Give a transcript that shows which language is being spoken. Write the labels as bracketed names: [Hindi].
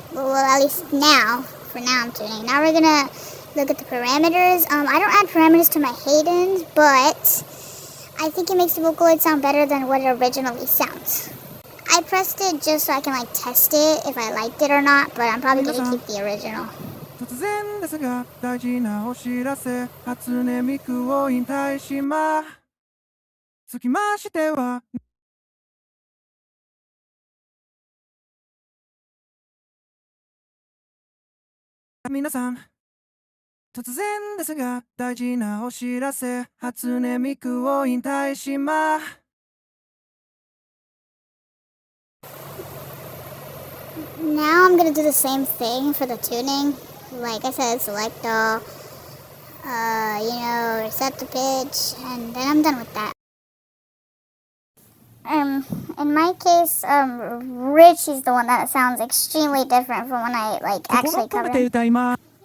[English] Well, at least now, for now I'm tuning. Now we're gonna look at the parameters. I don't add parameters to my Haydens, but I think it makes the Vocaloid sound better than what it originally sounds. I pressed it just so I can like test it if I liked it or not, but I'm probably going to keep the original. [Japanese] 突然ですが大事なお知らせ初音ミクを引退します。つきましては皆さん突然ですが大事なお知らせ初音ミクを引退します [English] Now I'm gonna do the same thing for the tuning. Like I said, select all, reset the pitch, and then I'm done with that. In my case, Ritchy's the one that sounds extremely different from when I actually cover him.